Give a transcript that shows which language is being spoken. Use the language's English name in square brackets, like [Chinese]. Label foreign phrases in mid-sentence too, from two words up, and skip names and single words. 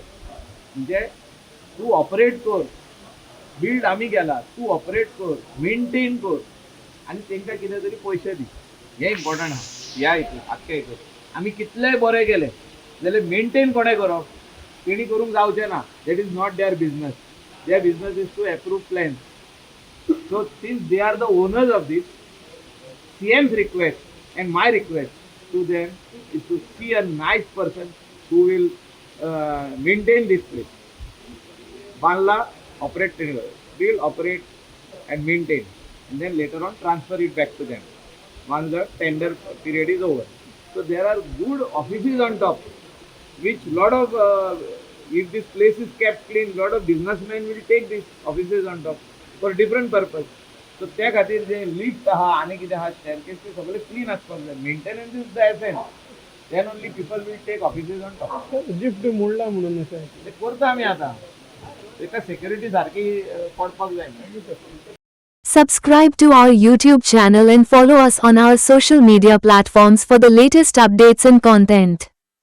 [Konkani] म्हणजे तूं ऑपरेट कर. बिल्ड आमी केला तूं ऑपरेट कर मेंटेन कर आनी तेंकां कितें तरी पयशे दी. हें इम्पॉर्टंट आहा ह्या हितून आख्या हितून. आमी कितलेय बरें केलें जाल्यार मेंटेन कोणें करप तेणी करूंक जावचें ना. [English] That is not their business. Their business is to approve plans. so since they are the owners of this CM's request and my request to them is to see a nice person who will maintain this place. Banla operate, will operate and maintain, and then later on transfer it back to them once the tender period is over. So there are good offices on top, which lot of if this place is kept clean, lot of businessmen will take these offices on top for different purpose. [Konkani] सो त्या खातीर जे लिफ्ट आहा आनी कितें आहा स्टेअरकेस ते सगळे क्लीन आसपाक जाय. [English] Maintenance is the essence. Then only people will take offices on top. [Konkani] लिफ्ट मोडला म्हणून असं ते करता आमी आतां. तेका सेक्युरिटी सारकी पडपाक जाय. [English] Subscribe to our YouTube channel and follow us on our social media platforms for the latest updates and content.